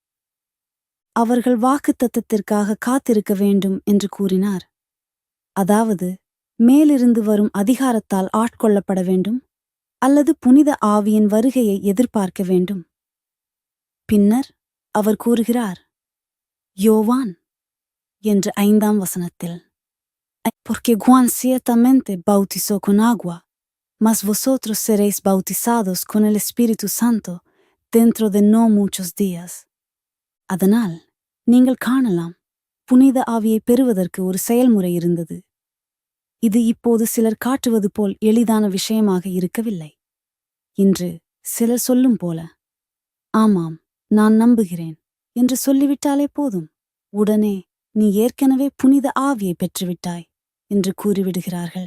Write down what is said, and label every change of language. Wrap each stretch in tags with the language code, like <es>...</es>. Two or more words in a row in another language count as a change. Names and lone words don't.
<ta>அவர்கள் வாக்குத்தத்தத்திற்காக காத்திருக்க வேண்டும் என்று கூறினார். அதாவது, மேலிருந்து வரும் அதிகாரத்தால் ஆட்கொள்ளப்பட வேண்டும் அல்லது புனித ஆவியின் வருகையை எதிர்பார்க்க வேண்டும். பின்னர் அவர் கூறுகிறார், யோவான் என்று 5ஆம் வசனத்தில்,</ta> <es>porque Juan ciertamente bautizó con agua, mas vosotros seréis bautizados con el Espíritu Santo dentro de no muchos días.</es> <ta>அதனால் நீங்கள் காணலாம், புனித ஆவியை பெறுவதற்கு ஒரு செயல்முறை இருந்தது. இது இப்போது சிலர் காட்டுவது போல் எளிதான விஷயமாக இருக்கவில்லை. இன்று சிலர் சொல்லும் போல, ஆமாம், நான் நம்புகிறேன் என்று சொல்லிவிட்டாலே போதும், உடனே நீ ஏற்கனவே புனித ஆவியை பெற்றுவிட்டாய் என்று கூறிவிடுகிறார்கள்.</ta>